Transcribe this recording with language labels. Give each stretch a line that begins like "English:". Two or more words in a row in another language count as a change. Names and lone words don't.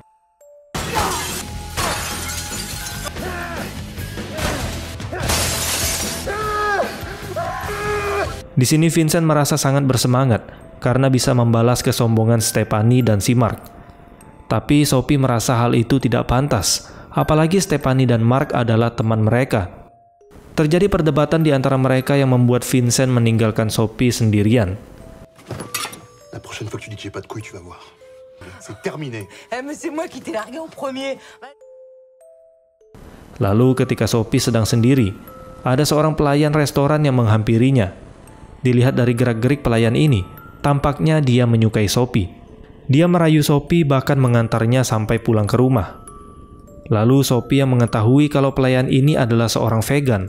Indonesian: Di sini Vincent merasa sangat bersemangat karena bisa membalas kesombongan Stephanie dan si Mark. Tapi Sophie merasa hal itu tidak pantas, apalagi Stephanie dan Mark adalah teman mereka. Terjadi perdebatan di antara mereka yang membuat Vincent meninggalkan Sophie sendirian.
French: La prochaine fois que tu dis que j'ai pas de couilles, tu vas voir. C'est terminé. Mais c'est moi qui t'ai largué en premier.
Indonesian: Lalu ketika Sophie sedang sendiri, ada seorang pelayan restoran yang menghampirinya. Dilihat dari gerak-gerik pelayan ini, tampaknya dia menyukai Sophie. Dia merayu Sophie bahkan mengantarnya sampai pulang ke rumah. Lalu Sophie yang mengetahui kalau pelayan ini adalah seorang vegan.